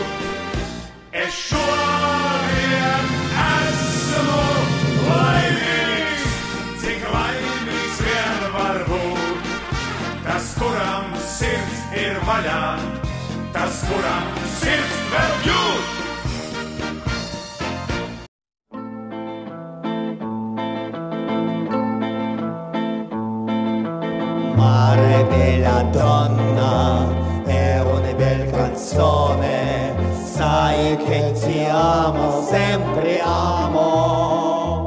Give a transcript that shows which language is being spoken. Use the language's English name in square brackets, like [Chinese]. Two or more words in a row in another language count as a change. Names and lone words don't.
[Latvian] Es šodien esmu laimīgs, cik laimīgs vien var būt. Tas, kuram sirds ir vaļā, tas, kuram sirds vēl jūt. [Italian] Mare bella donna, è una bella canzone, sai che ti amo, sempre amo.